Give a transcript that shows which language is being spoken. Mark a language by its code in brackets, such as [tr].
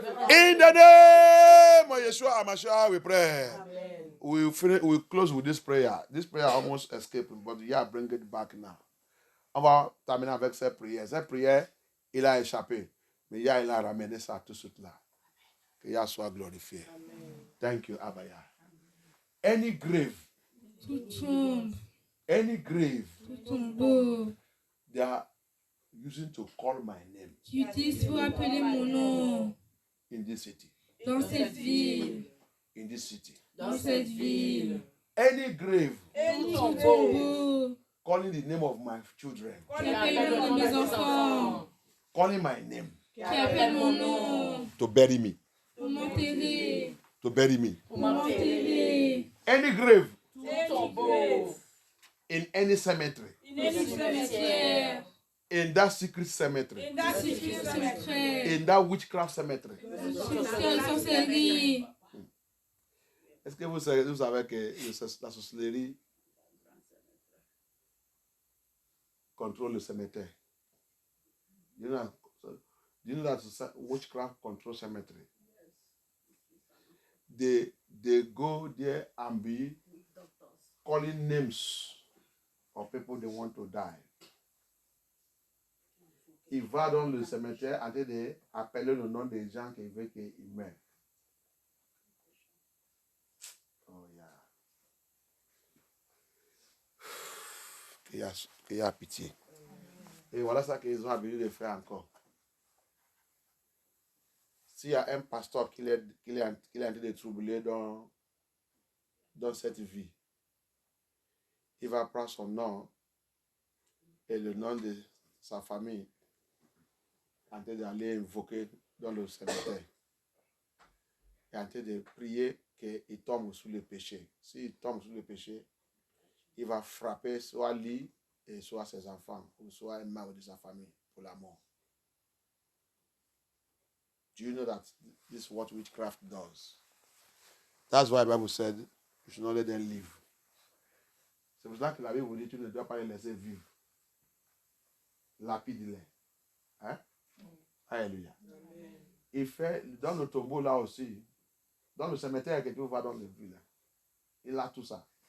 [en] In the name of Yeshua HaMashiach, we pray. We'll close with this prayer. This prayer almost escaped me, but bring it back now. [fr] On va terminer avec cette prière. Cette prière, il a échappé. Mais Yah, il a ramené ça tout de suite là. Que Yah soit glorifié. Amen. [en] Thank you, Abba Yah. Any grave, [fr] Tout tombe, [en] any grave [fr] tout tombeau. [en] they are using to call my name [fr] Tu utilises pour appeler mon nom [en] in this city. [fr] dans cette ville. [en] In this city. [fr] Dans cette ville. [en] Any grave [fr] Tout tombeau. [en] calling the name of my children. [fr] Qui appelle le nom de mes enfants. [en] Calling my name [fr] Qui appelle mon nom. [en] to bury me. [fr] Pour m'enterrer. [en] To bury me. [fr] Pour m'enterrer. [en] Any grave [fr] Tout tombeau. [en] in any cemetery. [fr] Dans ce cimetière. [en] In that secret cemetery. [fr] Dans ce cimetière. [en] In that witchcraft cemetery. [fr] Sorcellerie. Est-ce que vous savez que la sorcellerie contrôle le cimetière? [en] You know that witchcraft control cemetery? They go there and be calling names of people they want to die. [fr] Ils vont dans le cimetière en train d'appeler le nom des gens qui veulent qu'ils meurent. [en] Oh yeah. [fr] Qu'il y a pitié. Et voilà ça qu'ils ont l'habitude de faire encore. S'il y a un pasteur qui est en train de troubler dans cette vie, il va prendre son nom et le nom de sa famille en train d'aller invoquer dans le cimetière. Et en train de prier qu'il tombe sous le péché. S'il tombe sous le péché, il va frapper soit lui et soit ses enfants, ou soit un membre de sa famille pour la mort. [en] Do you know that this is what witchcraft does? That's why the Bible said you should not let them live. [fr] C'est pour ça que la Bible vous dit tu ne dois pas les laisser vivre. Lapide-les. Hein? Alléluia. Il fait dans le tombeau là aussi, dans le cimetière que tu vas dans le ville, il a tout ça.